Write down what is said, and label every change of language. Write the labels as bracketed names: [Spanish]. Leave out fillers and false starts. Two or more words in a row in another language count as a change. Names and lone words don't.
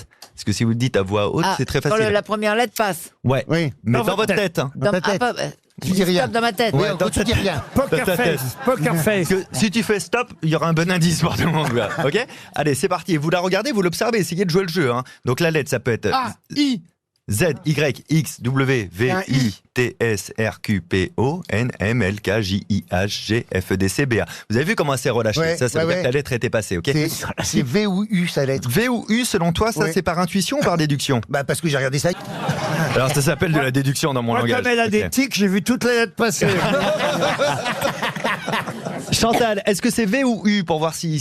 [French] Parce que si vous le dites à voix haute, c'est très quand facile. la première lettre passe. Ouais. Oui. Mais dans votre tête. Hein. Dans- ah, pas- Tu dis rien. Stop dans ma tête. Ouais, donc tu dis rien. Poker Dans ta tête. [English] face. Poker face. [French] Que si tu fais stop, il y aura un bon indice pour tout le monde. Là. Ok. Allez, c'est parti. Vous la regardez, vous l'observez, essayez de jouer le jeu. Hein. Donc la lettre, ça peut être I. Z, Y, X, W, V, I, T, S, R, Q, P, O, N, M, L, K, J, I, H, G, F, D, C, B, A. Vous avez vu comment c'est relâché? Ouais, ça veut dire ouais. que la lettre était passée, ok? C'est V ou U, sa lettre. V ou U, selon toi, ça Ouais. c'est par intuition ou par déduction? Bah, parce que j'ai regardé ça. Alors ça s'appelle de la déduction dans mon Moi, langage. comme elle a des Ok. tics, j'ai vu toutes les lettres passer. Chantal, est-ce que c'est V ou U pour voir si...